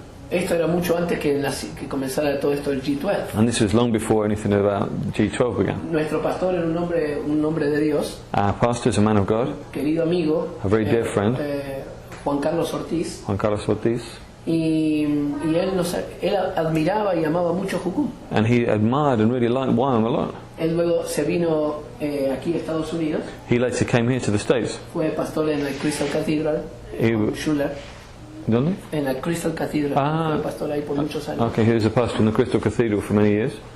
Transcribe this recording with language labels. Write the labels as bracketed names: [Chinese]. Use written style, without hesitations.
[Spanish] Esto era mucho antes que comenzara todo esto del G12. [English] And this was long before anything about G12 began. [Spanish] Nuestro pastor era un hombre de Dios. [English] Our pastor is a man of God, [Spanish] Querido amigo. [English] a very dear friend, [Spanish] Juan Carlos Ortiz. [English] Juan Carlos Ortiz. [Spanish] Y él admiraba y amaba mucho Jucum. [English] And he admired and really liked YWAM a lot. [Spanish] Él luego se vino aquí a Estados Unidos. [English] He later came here to the States. [Spanish] Fue pastor en la Crystal Cathedral. [English] Schuller. [Spanish] ¿Dónde? En la Crystal Cathedral. Fue pastor ahí por muchos años. [English] Okay, he was a pastor in the Crystal Cathedral for many years.